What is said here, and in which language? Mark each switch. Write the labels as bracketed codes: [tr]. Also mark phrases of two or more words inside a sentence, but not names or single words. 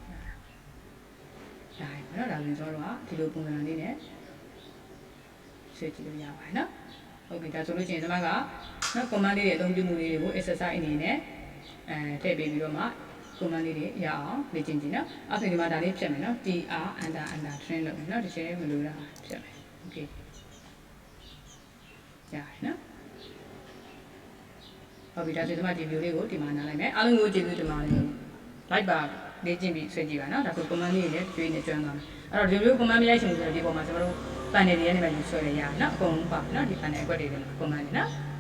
[my] ဒါပဲနော်ဒါဆိုရင်ကျွန်တော်တို့ကဒီလိုပုံစံလေးနဲ့ဆွဲကြည့်လို့ရပါတယ်နော်ဟုတ်ပြီဒါဆိုလို့ရှိရင်ကျွန်မကနော် command လေးတွေအသုံးပြုမှုလေးတွေကို exercise အနေနဲ့ထည့်ပေးပြီးတော့မှ command လေးတွေရအောင်လေ့ကျင့်ကြည့်နော်အဲ့ဆိုဒီမှာဒါလေးဖြတ်မယ်နော် [en] tr under train [my] လို့နော်ဒီချက်မလို့လားဖြတ်မယ် okay ရတယ်နော် ဟုတ်ပြီဒါဆိုဒီမှာဒီ view လေးကိုဒီမှာနားလိုက်မယ်အားလုံးကိုကျေးဇူးတင်ပါတယ် like ပါလေ့ကျင့်ပြီးဆွဲကြည့်ပါနော်ဒါဆို command လေးတွေလည်းကျွေးနေကျွမ်းသွားမယ်အဲ့တော့ဒီ [en] view command [my] မရိုက်ချင်ဘူးဆိုတော့ဒီပေါ်မှာကျွန်တော်တို့ panel တွေကနေမှယူဆွဲရရနော်အကုန်လုံးပါနော်ဒီ panel အကွက်တွေထဲမှာ command တွေနော်